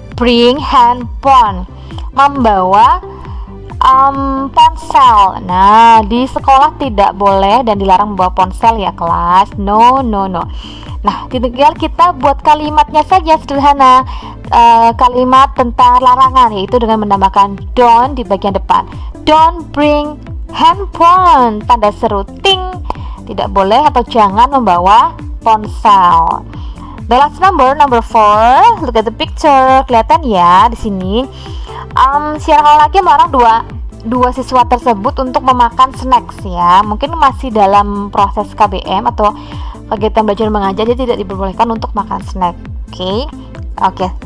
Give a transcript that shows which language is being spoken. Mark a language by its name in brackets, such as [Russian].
[English] Bring handphone, [Indonesian] membawa ponsel. Nah, di sekolah tidak boleh dan dilarang membawa ponsel ya kelas. No. Nah, tinggal kita buat kalimatnya saja sederhana. Kalimat tentang larangan yaitu dengan menambahkan don't di bagian depan. [English] Don't bring handphone, [Indonesian] tanda seru ting. Tidak boleh atau jangan membawa ponsel. [English] The last number 4. Look at the picture. [Indonesian] Kelihatan ya di sini. Siaran lagi melarang dua siswa tersebut untuk memakan snacks ya. Mungkin masih dalam proses KBM atau kegiatan belajar mengajar, jadi tidak diperbolehkan untuk makan snack. Oke.